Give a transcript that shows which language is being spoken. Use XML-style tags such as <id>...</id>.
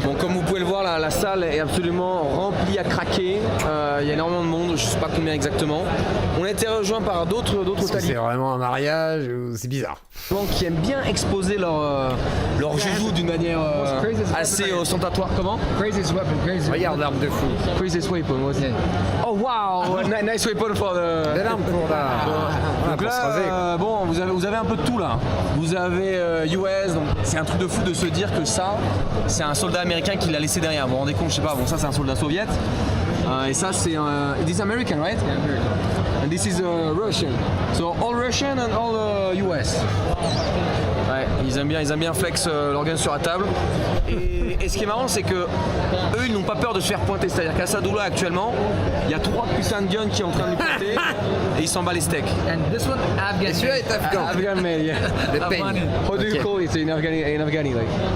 <fr>Bon, comme vous pouvez le voir, la salle est absolument remplie à craquer. Il y a énormément de monde, je ne sais pas combien exactement. On a été rejoints par d'autres C'est talibans vraiment un mariage, c'est bizarre. qui aiment bien exposer leur joujou d'une manière assez ostentatoire. Comment?</fr> <en>Craziest weapon, crazy.</en> <fr>Regarde l'arme de fou.</fr> <en>Craziest weapon,</en> <fr>moi aussi.</fr> <en>Oh wow, nice weapon for the...</en> <fr>De l'arme pour la... Donc pour se raser. là, bon, vous avez un peu de tout là. Vous avez US, donc c'est un truc de fou de se dire que ça, c'est un soldat américain qui l'a laissé derrière. Vous vous rendez compte, je sais pas, bon ça c'est un soldat soviète. Et ça c'est...</fr> <en>This is American, right? Yeah, American. And this is Russian. So all Russian and all US.</en> <fr>Ouais, ils aiment bien flex leur gun sur la table. Et ce qui est marrant, c'est que eux, ils n'ont pas peur de se faire pointer. C'est-à-dire qu'à Sadoula actuellement, il y a 3 putains de guns qui sont en train de lui pointer et il s'en bat les steaks.</fr> <en>And this one, Afghan.</en> <fr>Et celui-là est afghan.</fr> <en>Afghan male, yeah.</en> <fr>Le peigne.</fr> <en>How do you call it in Afghani like?</en>